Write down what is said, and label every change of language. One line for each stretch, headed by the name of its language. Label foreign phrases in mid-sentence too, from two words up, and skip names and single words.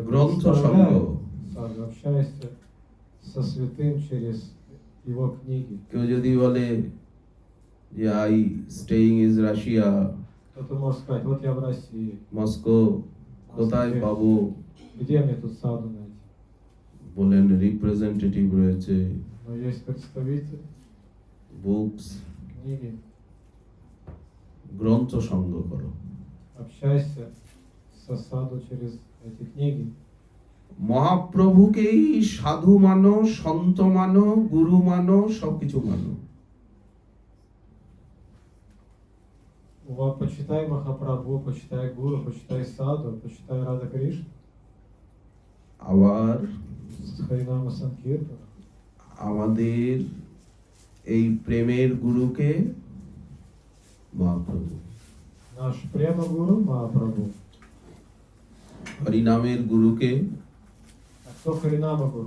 Russian: Гронто представляют саду. Общайся со святым через его книги.
Bangla: কেউ যদি বলে যে
English: I staying is Russia,
Russian: Кто-то может сказать, вот я в России,
Bangla: মস্কো, কোথায় পাবো?
Russian: где мне тут саду найти?
Bangla: বলেন রিপ্রেজেন্টেটিভ রয়েছে,
Russian: Но есть представитель,
Bangla: বুকস,
Russian: книги.
Bangla: গ্রন্থ সংগ্রহ করো।
Russian: Общайся со саду через эти книги.
Bangla: মহাপ্রভুকেই সাধু মানো, সন্ত মানো, গুরু মানো, সবকিছু মানো।
Russian: Почитай Махапрабху, почитай Гуру, почитай Саду, почитай Рада Кришну,
Bangla: আবার
Russian: Харинама Санкиртана.
Bangla: আমাদের এই প্রেমের গুরুকে মহাপ্রভু,
Russian: Наш Према Гуру Махапрабху.
Bangla: হরিনামের গুরুকে
Russian: А кто Харинама Гуру?